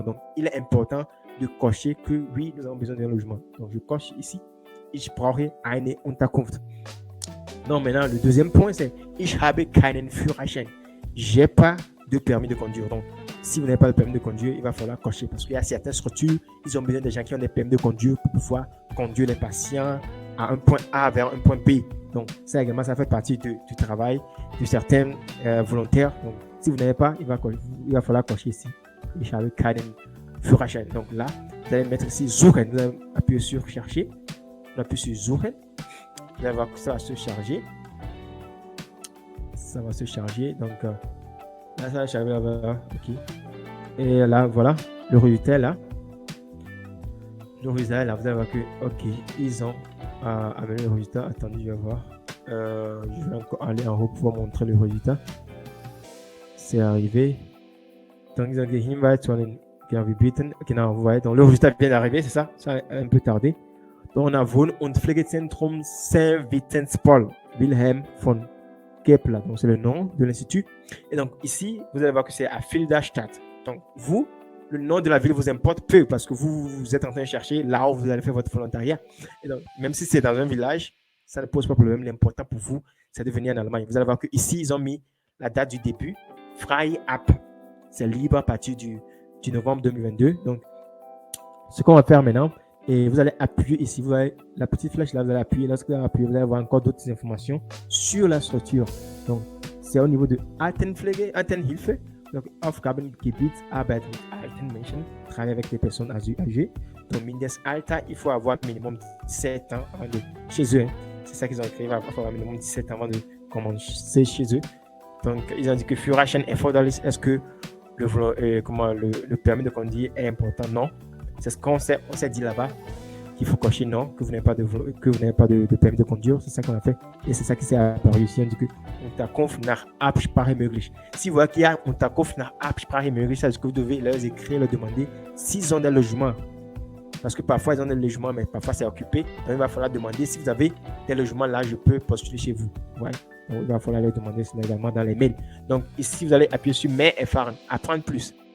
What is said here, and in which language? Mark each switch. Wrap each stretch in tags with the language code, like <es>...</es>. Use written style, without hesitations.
<fr>Donc, il est important de cocher que oui, nous avons besoin d'un logement. Donc, je coche ici.</fr> <de>Ich brauche eine Unterkunft.</de> <fr>Donc, maintenant, le deuxième point, c'est</fr> <de>Ich habe keinen Führerschein.</de> <fr>J'ai pas de permis de conduire. Donc, si vous n'avez pas de permis de conduire, il va falloir cocher parce qu'il y a certaines structures, ils ont besoin de gens qui ont des permis de conduire pour pouvoir conduire les patients à un point A vers un point B. Donc, ça également, ça fait partie du travail de certains volontaires. Donc, si vous n'avez pas, il va falloir cocher ici.</fr> <de>Ich habe keinen Führerschein.</de> <fr>Donc là, vous allez mettre ici Suchen. Vous allez appuyer sur chercher. On appuie sur Suchen. Vous allez voir que ça va se charger. Ça va se charger. Donc, là, ça va charger là-bas. OK. Et là, voilà. Le résultat est là. Le résultat est là. Vous allez voir que, OK, ils ont amené le résultat. Attendez, je vais voir. Je vais encore aller en haut pour vous montrer le résultat. C'est arrivé. Donc, ils ont dit</fr> <de>Hinweis zu den Gebieten. Genau,</de> <fr>vous voyez. Donc, le résultat vient d'arriver, c'est ça? Ça a un peu tardé. Donc, on a Wohn- und Pflegezentrum Saint-Vincent-Paul Wilhelm von Kepler. Donc, c'est le nom de l'institut. Et donc, ici, vous allez voir que c'est à Filderstadt. Donc, vous, le nom de la ville vous importe peu parce que vous êtes en train de chercher là où vous allez faire votre volontariat. Et donc, même si c'est dans un village, ça ne pose pas de problème. L'important pour vous, c'est de venir en Allemagne. Vous allez voir qu'ici, ils ont mis la date du début. Frei ab. C'est libre à partir du novembre 2022. Donc, ce qu'on va faire maintenant, et vous allez appuyer ici, vous avez la petite flèche là, vous allez appuyer. Lorsque vous allez appuyer, vous allez avoir encore d'autres informations sur la structure. Donc, c'est au niveau de Altenpflege, Altenhilfe, donc Aufgabengebiet,</fr> <de>Arbeit mit alten Menschen,</de> <fr>travailler avec les personnes âgées. Donc, Mindesalter, il faut avoir minimum 17 ans avant de chez eux. Hein. C'est ça qu'ils ont écrit, il faut avoir minimum 17 ans avant de commencer chez eux. Donc, ils ont dit que</fr> <de>Führerschein erforderlich,</de> <fr>est-ce que le permis de conduire est important? Non. C'est ce qu'on s'est dit là-bas, qu'il faut cocher non, que vous n'avez pas de permis de conduire. C'est ça qu'on a fait. Et c'est ça qui s'est apparu ici.</fr> <de>On dit que Unterkunft nach Absprache möglich.</de> <fr>Si vous voyez qu'il y a</fr> <de>Unterkunft nach Absprache möglich,</de> <fr>c'est ce que vous devez leur écrire, leur demander s'ils ont des logements. Parce que parfois, ils ont des logements, mais parfois, c'est occupé. Donc, il va falloir demander si vous avez des logements là, je peux postuler chez vous. Ouais. Donc, il va falloir les demander également dans les mails. Donc, ici, vous allez appuyer sur</fr> <de>Mehr erfahren,</de> <fr>apprendre plus.</fr>